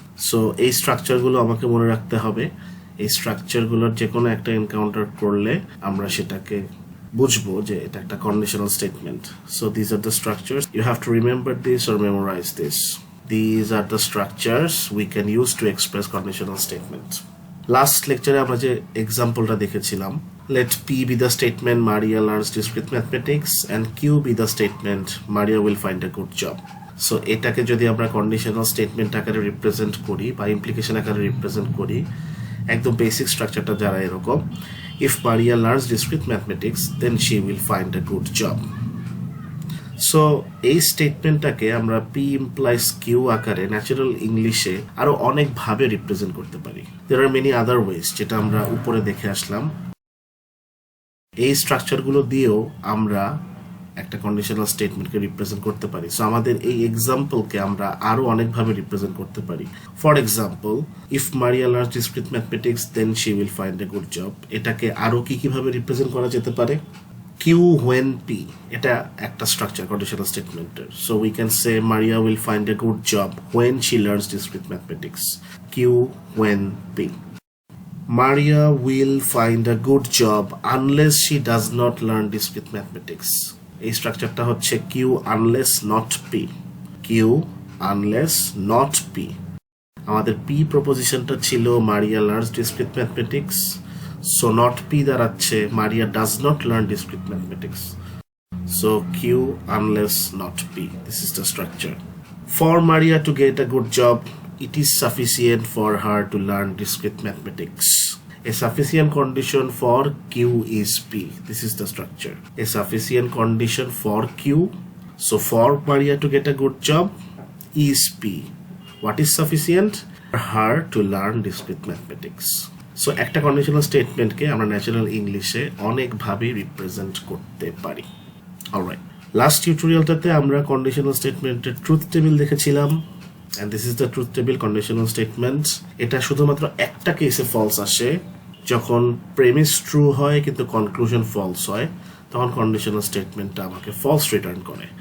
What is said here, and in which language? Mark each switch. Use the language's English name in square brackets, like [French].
[Bangla] So এই স্ট্রাকচারগুলো আমাকে মনে রাখতে হবে। এই স্ট্রাকচারগুলোর যে কোনো একটা এনকাউন্টার করলে আমরা সেটাকে বুঝবো যে এটা একটা conditional statement. [English] So these are the structures, you have to remember this or memorise this. These are the structures we can use to express conditional statement. [Bangla] Last লেকচারে আমরা যে এক্সাম্পলটা দেখেছিলাম, [English] let P be the statement Maria learns discrete mathematics and Q be the statement Maria will find a good job. [Bangla] So এটাকে যদি আমরা conditional statement আকারে represent করি বা ইমপ্লিকেশন আকারে রিপ্রেজেন্ট করি, একদম বেসিক স্ট্রাকচারটা যারা এরকম, [English] If Maria learns discrete mathematics then she will find a good job. [Bangla] So এই স্টেটমেন্টটাকে আমরা পি ইমপ্লাইজ কিউ আকারে ন্যাচারাল ইংলিশে আরো অনেকভাবে রিপ্রেজেন্ট করতে পারি। [English] there are many other ways, [Bangla] যেটা আমরা উপরে দেখে আসলাম। এই স্ট্রাকচারগুলো দিয়েও আমরা একটা কন্ডিশনাল স্টেটমেন্টকে রিপ্রেজেন্ট করতে পারি। সো আমাদের এই এক্সাম্পলকে আমরা আরো অনেকভাবে রিপ্রেজেন্ট করতে পারি। [English] for example, if Maria learns discrete mathematics then she will find a good job, [Bangla] এটাকে আরো কিভাবে রিপ্রেজেন্ট করা যেতে পারে? কিউ হোয়েন পি, এটা একটা স্ট্রাকচার কন্ডিশনাল স্টেটমেন্টের। [English] So we can say Maria will find a good job when she learns discrete mathematics, Q when P. Maria will find a good job unless she does not learn discrete mathematics. [Bangla] এই স্ট্রাকচারটা হচ্ছে [English] Q unless not P, Q unless not P. [Bangla] আমাদের P প্রপোজিশনটা ছিল [English] Maria learns discrete mathematics, [Bangla] so not P দাঁড়াচ্ছে [English] Maria does not learn discrete mathematics. So Q unless not P, this is the structure. For Maria to get a good job, it is sufficient for her to learn discrete mathematics. A sufficient condition for Q is P. This is the structure. A sufficient condition for Q. So for Maria to get a good job is P. What is sufficient? For her to learn discrete mathematics. [Bangla] So একটা conditional statement কে আমরা natural ইংলিশে অনেক ভাবে represent করতে পারি। Alright, last টিউটোরিয়ালটাতে আমরা conditional স্টেটমেন্টের truth table দেখেছিলাম। [English] And this is the truth table conditional statement. [Bangla] এটা শুধুমাত্র একটা কেসে ফলস আসে, যখন প্রেমিস ট্রু হয় কিন্তু কনক্লুশন ফলস হয়, তখন কন্ডিশনাল স্টেটমেন্টটা আমাকে ফলস রিটার্ন করে।